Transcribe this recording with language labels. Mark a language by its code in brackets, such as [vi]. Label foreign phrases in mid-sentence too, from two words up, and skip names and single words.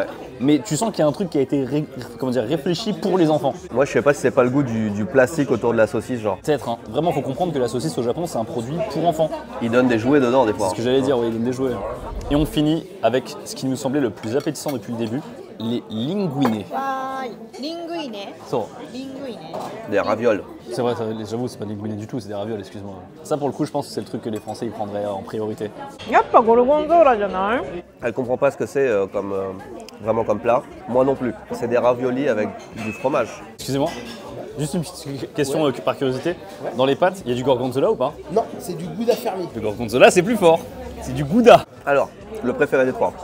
[fr] mais tu sens qu'il y a un truc qui a été réfléchi pour les enfants. Moi, je sais pas si c'est pas le goût du plastique autour de la saucisse, genre. Peut-être, hein. Vraiment, faut comprendre que la saucisse au Japon, c'est un produit pour enfants. Ils donnent des jouets dedans, des fois. C'est ce que j'allais dire, oui, ils donnent des jouets. Et on finit avec ce qui nous semblait le plus appétissant depuis le début, les linguine. [ja] はーい。リングイネ。 So, リングイネ。 [fr] Des ravioles. c'est vrai, j'avoue, c'est pas des linguine du tout, c'est des ravioles, excuse-moi. Ça, pour le coup, je pense que c'est le truc que les Français ils prendraient en priorité. [ja] やっぱゴルゴンゾーラじゃない？ [fr] Elle comprend pas ce que c'est vraiment comme plat. Moi non plus. C'est des raviolis avec du fromage. Excusez-moi, juste une petite question par curiosité. Dans les pâtes, il y a du gorgonzola ou pas? Non, c'est du gouda fermier. Le gorgonzola, c'est plus fort. C'est du gouda. Alors, le préféré des trois.